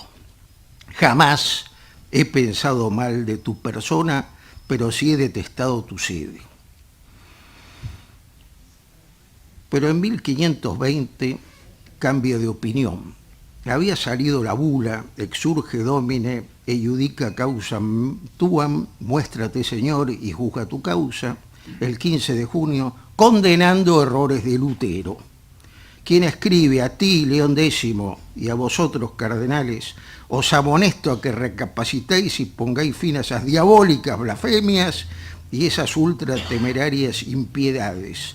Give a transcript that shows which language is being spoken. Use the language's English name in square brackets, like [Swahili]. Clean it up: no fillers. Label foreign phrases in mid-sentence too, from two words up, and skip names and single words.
[Spanish] Jamás he pensado mal de tu persona, pero sí he detestado tu sede. Pero en 1520 cambia de opinión. Había salido la bula, [Latin] exurge domine, e iudica causam tuam, [Spanish] muéstrate Señor y juzga tu causa, el 15 de junio, condenando errores de Lutero, quien escribe: a ti, León X, y a vosotros, cardenales, os amonesto a que recapacitéis y pongáis fin a esas diabólicas blasfemias y esas ultratemerarias impiedades.